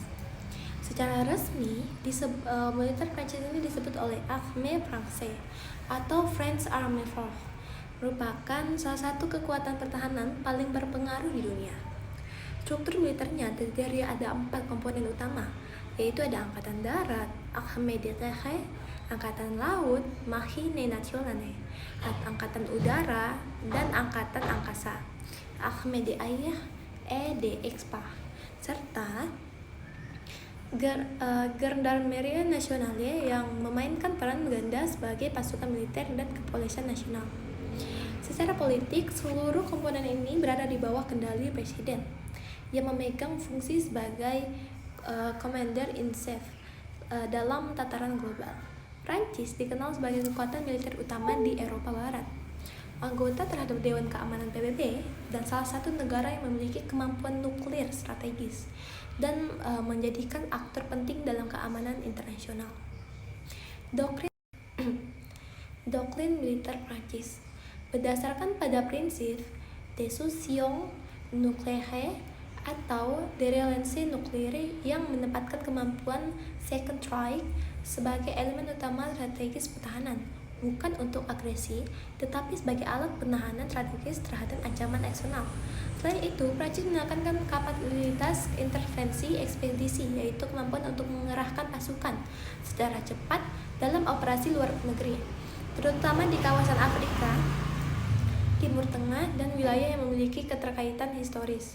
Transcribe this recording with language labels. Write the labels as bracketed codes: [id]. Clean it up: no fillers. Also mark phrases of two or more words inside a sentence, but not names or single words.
[id] Secara resmi, militer Prancis ini disebut oleh Armée Française atau French Army Force, merupakan salah satu kekuatan pertahanan paling berpengaruh di dunia. Struktur militernya terdiri ada 4 komponen utama, yaitu ada Angkatan Darat, Armée de Terre, Angkatan Laut, Marine Nationale, Angkatan Udara, dan Angkatan Angkasa, Armée de Air et de Expa, serta Gendarmerie Nationale yang memainkan peran ganda sebagai pasukan militer dan kepolisian nasional. Secara politik, seluruh komponen ini berada di bawah kendali presiden yang memegang fungsi sebagai [en] Commander-in-Chief [id] dalam tataran global. Prancis dikenal sebagai kekuatan militer utama di Eropa Barat, anggota terhadap Dewan Keamanan PBB, dan salah satu negara yang memiliki kemampuan nuklir strategis dan menjadikan aktor penting dalam keamanan internasional. Doktrin militer Prancis berdasarkan pada prinsip [fr] dissuasion nucléaire [id] atau derelance nuklir yang menempatkan kemampuan [en] second strike [id] sebagai elemen utama strategis pertahanan, bukan untuk agresi, tetapi sebagai alat penahanan strategis terhadap ancaman eksternal. Selain itu, Prancis menekankan kapabilitas intervensi ekspedisi, yaitu kemampuan untuk mengerahkan pasukan secara cepat dalam operasi luar negeri, terutama di kawasan Afrika, Timur Tengah, dan wilayah yang memiliki keterkaitan historis.